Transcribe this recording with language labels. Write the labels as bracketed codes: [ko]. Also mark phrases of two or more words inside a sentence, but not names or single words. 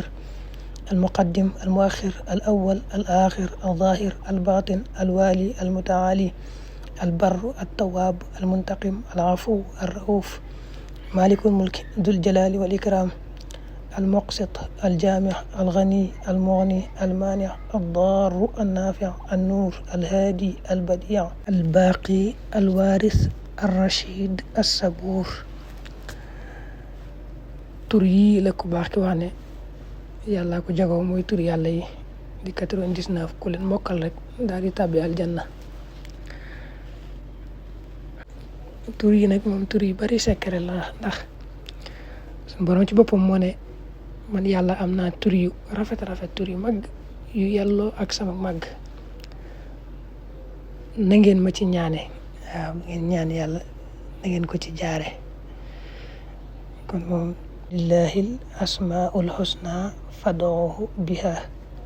[ar] المقدم المؤخر الأول الآخر الظاهر الباطن الوالي المتعالي البر التواب المنتقم العفو الرؤوف مالك الملك ذو الجلال والإكرام المقسط الجامع الغني المغني المانع الضار النافع النور الهادي البديع الباقي الوارث الرشيد الصبور. [wo] tur yi la ku baax ki wax ne yàlla ko jagoo mooy tur yàlla yi di 99 ku leen mokkal rek daal di tàbbi aljanna. tur yi nag moom tur yi bari secret la ndax suñu borom ci boppam moo ne man yàlla am naa tur yu rafet tur yu mag yu yelloo ak sama mag na ngeen ma ci ñaane waaw ngeen ñaan yàlla na ngeen ko ci jaare kon moom [ar] ولله الأسماء الحسنى فادعوه بها